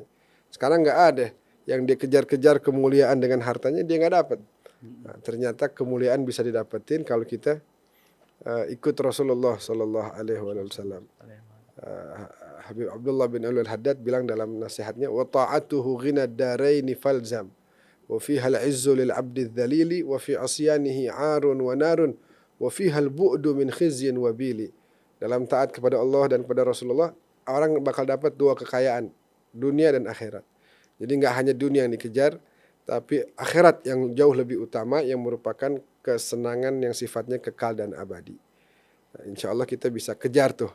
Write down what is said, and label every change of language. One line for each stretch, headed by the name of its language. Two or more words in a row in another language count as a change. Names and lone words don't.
Indonesian: Sekarang nggak ada yang dia kejar-kejar kemuliaan dengan hartanya, dia nggak dapat. Nah, ternyata kemuliaan bisa didapetin kalau kita ikut Rasulullah
Arabic: Sallallahu Alaihi Wasallam.
Indonesian: Habib Abdullah bin Al-Haddad bilang dalam nasihatnya,
Arabic: وطاعته غنى الدارين فالزم وفيها العز للعبد الذليل وفي عصيانه عار ونار وفيها البعد من خزي وبيل.
Indonesian: Dalam taat kepada Allah dan kepada Rasulullah, orang bakal dapat dua kekayaan, dunia dan akhirat. Jadi nggak hanya dunia yang dikejar, tapi akhirat yang jauh lebih utama, yang merupakan kesenangan yang sifatnya kekal dan abadi. Nah,
Arabic: insya Allah
Indonesian: kita bisa kejar tuh.